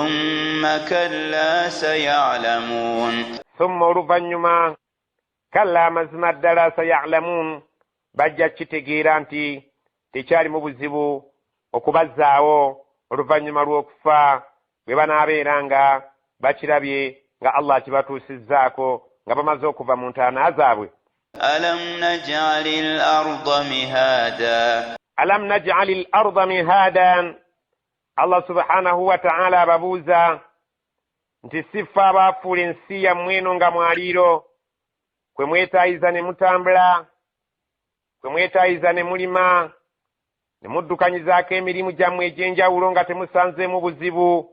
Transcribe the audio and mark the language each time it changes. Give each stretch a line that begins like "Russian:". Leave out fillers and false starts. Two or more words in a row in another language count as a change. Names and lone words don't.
Ganda: Summa oluvannyuma, kalla amazima ddala sayalamuun, bajja kitegeera nti tekyalimu buzibu okubazzaawo oluvannyuma lw'okufa bwe banaabeera nga bakirabye nga Allah akibatuusizzaako nga bamaze okuva mu ntaana zaabwe.
Arabic: ألم نجعل الأرض مهادا. الله سبحانه وتعالى
Ganda: ababuuza nti siffa abaafuula ensi yammwe eno nga mwaliiro, kwe mwetaayiza ne mutambula, kwe mwetaayiza ne mulima, ne muddukanyizaako emirimu gyammwe egy'enjawulo nga temusanzeemu buzibu.